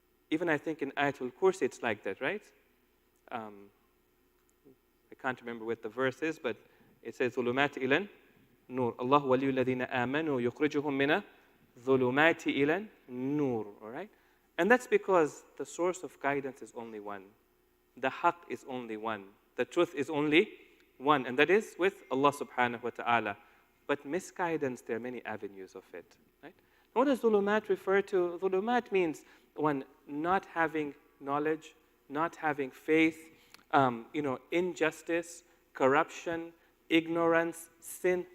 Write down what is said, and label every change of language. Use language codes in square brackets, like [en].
[en] Even I think in Ayatul Kursi, it's like that, right? I can't remember what the verse is, but it says, [ar] ظُلُمَاتِ إِلَى النُّورِ اللَّهُ وَلِيُّ الَّذِينَ آمَنُوا يُخْرِجُهُم مِّنَ الظُّلُمَاتِ إِلَى النُّورِ. [en] All right? And that's because the source of guidance is only one. The haqq is only one. The truth is only one, and that is with Allah subhanahu wa ta'ala. But misguidance, there are many avenues of it. Right? What does dhulumat refer to? Dhulumat means one, not having knowledge, not having faith, injustice, corruption, ignorance, sin.